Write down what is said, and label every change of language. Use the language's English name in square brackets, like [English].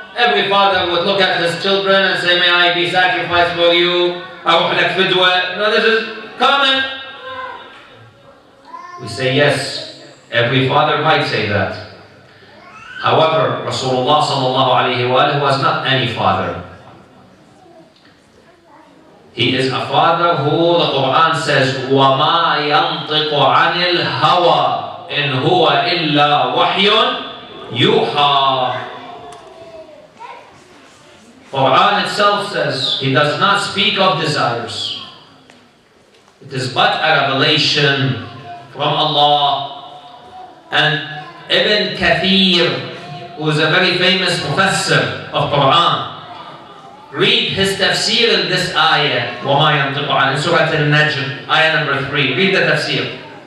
[English] Every father would look at his children and say, may I be sacrificed for you? No, this is common. We say yes, every father might say that. However, Rasulullah sallallahu alayhi wa sallam was not any father. He is a father who the Quran says, [Arabic] وَمَا يَنطِقُ عَنِ الْهَوَىٰ إِنْ هُوَ إِلَّا وَحْيٌ يُوحَىٰ. [English] Quran itself says, he does not speak of desires. It is but a revelation from Allah. And Ibn Kathir, who is a very famous professor of Quran, read his tafsir in this ayah, [Arabic] وَمَا يَنطِقُ عَنِ [English] Surah Al-Najm, ayah number 3. Read the tafsir.